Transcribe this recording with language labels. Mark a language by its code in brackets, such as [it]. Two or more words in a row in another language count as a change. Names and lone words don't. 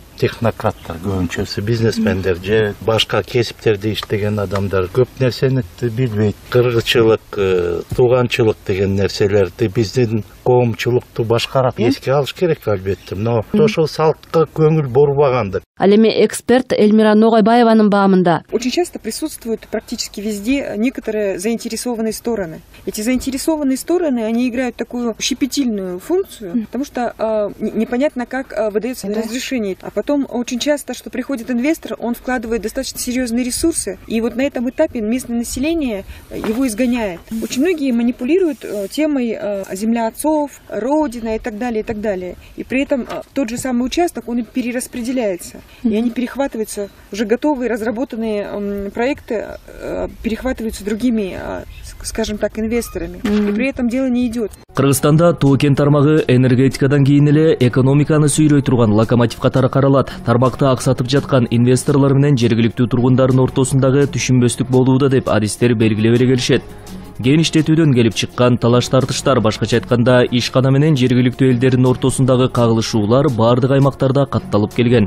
[ky] Технократтар көбүнчөсү, бизнесмендер же башка кесиптерде иштеген адамдар көп нерсени билбейт. Кыргызчылык, тууганчылык деген нерселерди биздин коомчулукту башкарат. Эске алыш керек албетте, но ошол салтка көңүл бурбагандыр. Ал эми эксперт Эльмира Ногайбаеванын баамында. [ru] Очень часто присутствуют практически везде некоторые заинтересованные стороны. Эти заинтересованные стороны, они играют такую щепетильную функцию, потому что непонятно, как выдается разрешение. А потом очень часто, что приходит инвестор, он вкладывает достаточно серьезные ресурсы, и вот на этом этапе местное население его изгоняет. Очень многие манипулируют темой земля отцов, родина и так далее, и так далее. И при этом тот же самый участок, он перераспределяется. И они перехватываются, уже готовые, разработанные проекты перехватываются другими, скажем так, инвесторами. И при этом дело не идет. [ky] Кыргызстанда тоо кен тармагы энергетикадан кийин эле экономиканы сүйрөй турган локомотив катары каралат. Тармакта аксатып жаткан инвесторлор менен жергиликтүү тургундардын ортосундагы түшүнбөстүк болууда деп адистер белгилей бере келишет. Кен иштетүүдөн келип чыккан талаш тартыштар, башкача айтканда ишкана менен жергиликтүү элдердин ортосундагы кагылышуулар бардык аймактарда катталып келген.